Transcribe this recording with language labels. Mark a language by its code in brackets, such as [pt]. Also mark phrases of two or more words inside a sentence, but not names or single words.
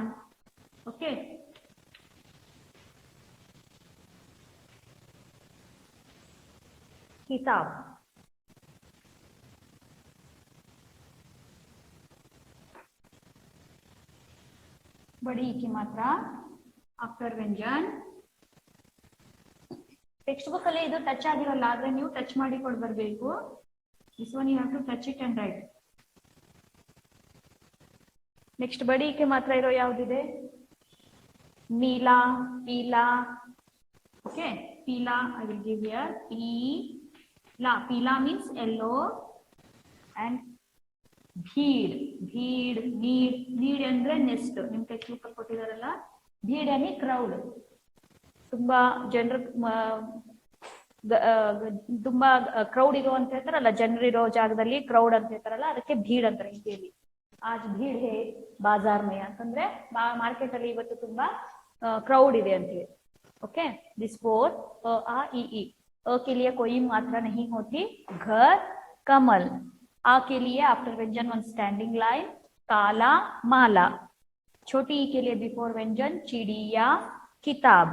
[hi] ओके, किताब. बड़ी की मात्रा आफ्टर व्यंजन. [en] text book [kn] ಅಲ್ಲಿ ಇದು ಟಚ್ ಆಗಿರಲ್ಲ, ಆದ್ರೆ ನೀವು ಟಚ್ ಮಾಡಿ ಕೊಡ್ ಬರಬೇಕು. [en] this one you have to touch it and write. [hi] नेक्स्ट बड़ी के मात्रा [kn] ಇರೋ ಯಾವುದಿದೆ? [hi] नीला, पीला. ओके, पीला [en] I will give here [hi] पीला. पीला [en] means yellow. and [hi] भीड़, भीड़, नीड. [kn] नीड ಅಂದ್ರೆ ನೆಸ್ಟ್. ನಿಮ್ಮ [en] text book [kn] ಅಲ್ಲಿ ಕೊಟ್ಟಿದಾರಲ್ಲ. ಭೀಡ್ ಅಂದ್ರೆ ಕ್ರೌಡ್. ತುಂಬಾ ಜನರು, ತುಂಬಾ ಕ್ರೌಡ್ ಇರೋ ಅಂತ ಹೇಳ್ತಾರಲ್ಲ, ಜನರಿರೋ ಜಾಗದಲ್ಲಿ ಕ್ರೌಡ್ ಅಂತ ಹೇಳ್ತಾರಲ್ಲ, ಅದಕ್ಕೆ ಭೀಡ್ ಅಂತಾರೆ ಹಿಂದಿಯಲ್ಲಿ. [hi] आज भीड़ है बाजार में [kn] ಅಂತಂದ್ರೆ ಮಾರ್ಕೆಟ್ ಅಲ್ಲಿ ಇವತ್ತು ತುಂಬಾ क्राउड ಇದೆ ಅಂತ ಹೇಳಿ. [en] okay, this four आ ई ई. [hi] अ के लिए कोई मात्रा नहीं होती. घर, कमल. आ के लिए आफ्टर व्यंजन [en] one standing line, [hi] काला माला. छोटी ई के लिए बिफोर व्यंजन चिड़िया किताब.